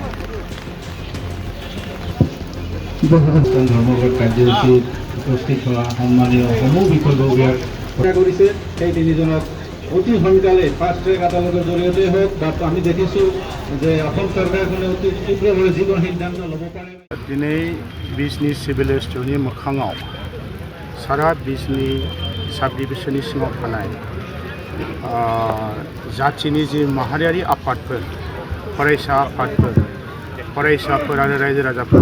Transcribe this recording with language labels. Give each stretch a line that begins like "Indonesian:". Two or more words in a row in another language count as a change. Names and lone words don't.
Assamese: ধৰ্মঘট কাৰ্যসূচীত উপস্থিত হোৱা সন্মানীয় সমূহ বিষয়ববীয়াক কৰিছে। সেই তিনিজনক অতি সোনকালে
English: fast track
Assamese: আদালতৰ জৰিয়তে হওক বা আমি দেখিছোঁ যে অসম চৰকাৰখনে অতি তীব্ৰভাৱে যিকোনো সিদ্ধান্ত ল'ব পাৰে।
Bodo: दिनै बिजनी सिभिल एसटिअनि मोखाङाव सारा बिजनी साब डिभिजननि सिङाव थानाय जाथिनि जि माहारियारि आफादफोर फरायसा आफादफोर फरायसाफोर आरो रायजो राजाफोर